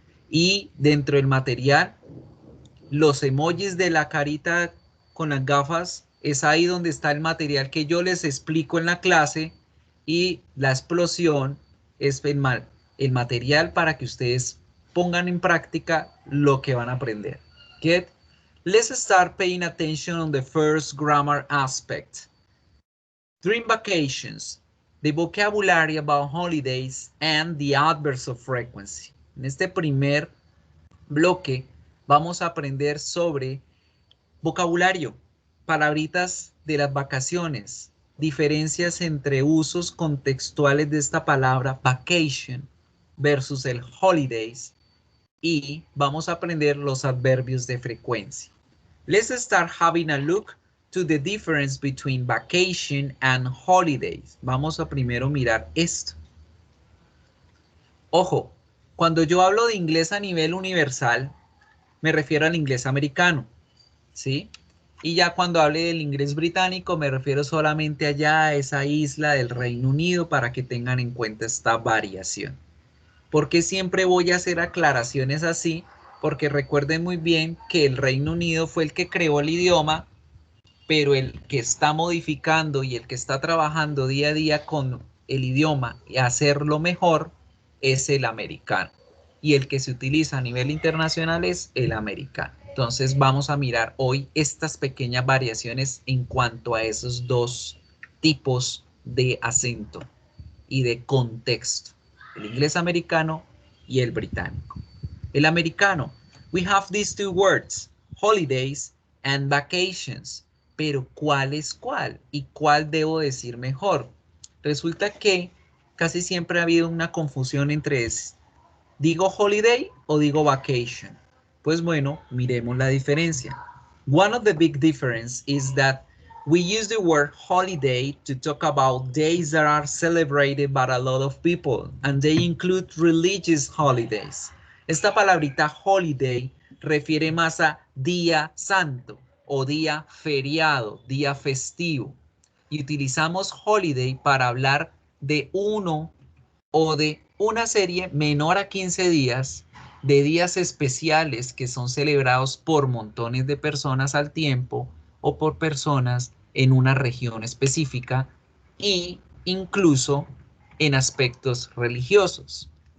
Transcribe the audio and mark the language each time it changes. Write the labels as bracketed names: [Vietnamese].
[Spanish] Y dentro del material, los emojis de la carita con las gafas, es ahí donde está el material que yo les explico en la clase, y la explosión es el material para que ustedes pongan en práctica lo que van a aprender. [English] Get? Let's start paying attention on the first grammar aspect. Dream vacations, the vocabulary about holidays and the adverbs of frequency. [Spanish] En este primer bloque vamos a aprender sobre vocabulario, palabritas de las vacaciones, diferencias entre usos contextuales de esta palabra vacation versus el holidays, y vamos a aprender los adverbios de frecuencia. [English] Let's start having a look to the difference between vacation and holidays. [Spanish] Vamos a primero mirar esto. Ojo, cuando yo hablo de inglés a nivel universal, me refiero al inglés americano, ¿sí? Y ya cuando hable del inglés británico, me refiero solamente allá a esa isla del Reino Unido, para que tengan en cuenta esta variación. ¿Por qué siempre voy a hacer aclaraciones así? Porque recuerden muy bien que el Reino Unido fue el que creó el idioma, pero el que está modificando y el que está trabajando día a día con el idioma y hacerlo mejor es el americano. Y el que se utiliza a nivel internacional es el americano. Entonces vamos a mirar hoy estas pequeñas variaciones en cuanto a esos dos tipos de acento y de contexto. El inglés americano y el británico. El americano, [English] we have these two words, holidays and vacations. [Spanish] Pero ¿cuál es cuál? ¿Y cuál debo decir mejor? Resulta que casi siempre ha habido una confusión entre ¿digo holiday o digo vacation? Pues bueno, miremos la diferencia. [English] One of the big differences is that we use the word holiday to talk about days that are celebrated by a lot of people, and they include religious holidays. [Spanish] Esta palabrita holiday refiere más a día santo o día feriado, día festivo. Y utilizamos holiday para hablar de uno o de una serie menor a 15 días de días especiales que son celebrados por montones de personas al tiempo o por personas en una región específica, e incluso en aspectos religiosos.